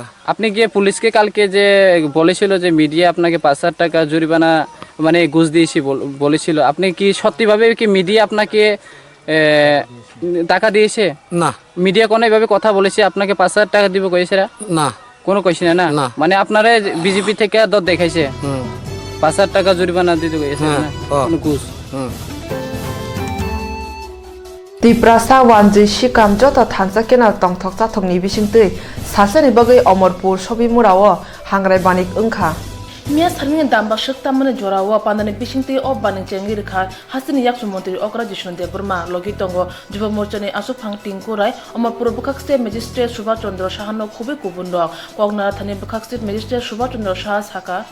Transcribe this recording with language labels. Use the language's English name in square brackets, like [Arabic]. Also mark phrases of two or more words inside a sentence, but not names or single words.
[Bangla] আপনি গিয়ে পুলিশকে কালকে যে বলেছিল যে মিডিয়া আপনাকে 5,000 টাকা জরিমানা মানে ঘুষ দিয়েছি বলেছিল, আপনি কি সত্যিভাবে কি মিডিয়া আপনাকে টাকা দিয়েছে? না। মিডিয়া কোনো এভাবে কথা বলেছে আপনাকে 5,000 টাকা দিব কইছে? না, কোনো কইছে না? না, মানে আপনারা বিজেপি থেকে দর দেখাইছে 5,000 টাকা জরিমানা দিতে কইছে না? ঘুষ। [Kok Borok] Tiprasa wanji shikam jota thansa kenal tongthok chathokni bisingtui sasani bagai Omorpur Sobimurawo hangrai banik ungkha মিয়া সারমিং দাম্বা শক্তা মানে জরাওয়া পান্দানি বিশিংতে অব বানিং চেঙ্গি রেখা হাসিনি ইয়াকসু মন্ত্রী অকরা জিষ্ণু দেববর্মা লগি তঙ্গ যুব মোর্চানি আসুফাং টিংকুরাই অমরপুর বুখাকস্টে ম্যাজিস্ট্রেট সুভাষ চন্দ্র সাহানো খুবই কুবুন্দ কগনারা থানি বুখাকস্টে ম্যাজিস্ট্রেট সুভাষ চন্দ্র সাহা সাকা